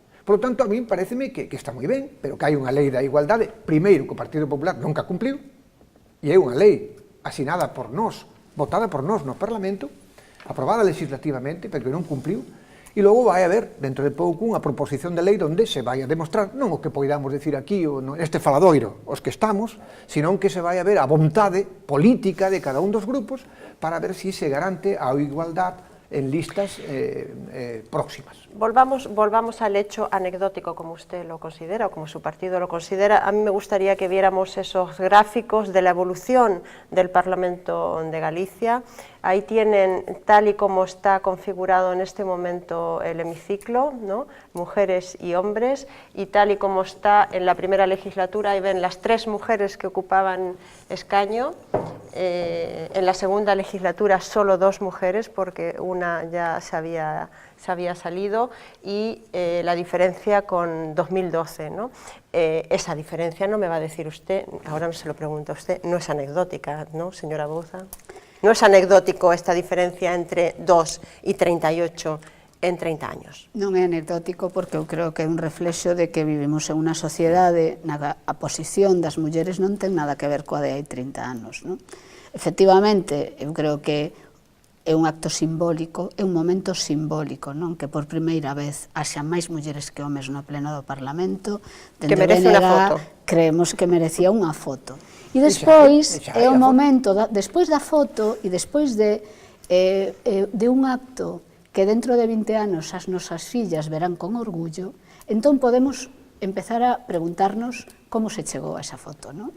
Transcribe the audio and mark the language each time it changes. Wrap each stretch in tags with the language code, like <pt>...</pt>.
<es>Por lo tanto,</es> <gl>a mí pareceme que está moi ben, pero que hai unha lei da igualdade, primeiro, que o Partido Popular nunca cumpliu, e é unha lei asinada por nós, votada por nós no Parlamento, aprobada legislativamente, pero que non cumpliu, e logo vai haber, dentro de pouco, unha proposición de lei onde se vai a demostrar, non o que poidamos decir aquí, ou neste faladoiro, os que estamos, senón que se vai a ver a vontade política de cada un dos grupos para ver si se garante a igualdad en listas próximas.</gl> <es>Volvamos al hecho anecdótico, como usted lo considera, o como su partido lo considera. A mí me gustaría que viéramos esos gráficos de la evolución del Parlamento de Galicia. Ahí tienen, tal y como está configurado en este momento el hemiciclo, ¿no? Mujeres y hombres, y tal y como está en la primera legislatura, ahí ven las 3 mujeres que ocupaban escaño. En la segunda legislatura solo 2 mujeres, porque una ya se había salido, y la diferencia con 2012, ¿no? Esa diferencia, no me va a decir usted, ahora se lo pregunto a usted, no es anecdótica, ¿no, señora Bouza? No es anecdótico esta diferencia entre 2 y 38 en 30 años.</es> <gl>Non é anecdótico porque eu creo que é un reflexo de que vivimos en unha sociedade na que a posición das mulleres non ten nada que ver coa de hai 30 anos, non? Efectivamente, eu creo que é un acto simbólico, é un momento simbólico, non? Que por primeira vez haxa máis mulleres que homes no pleno do Parlamento. Que merece unha foto. Creemos que merecía unha foto. E despois é o momento, despois da foto e despois de un acto que dentro de 20 anos as nosas fillas verán con orgullo, entón podemos empezar a preguntarnos como se chegou a esa foto, non?</gl>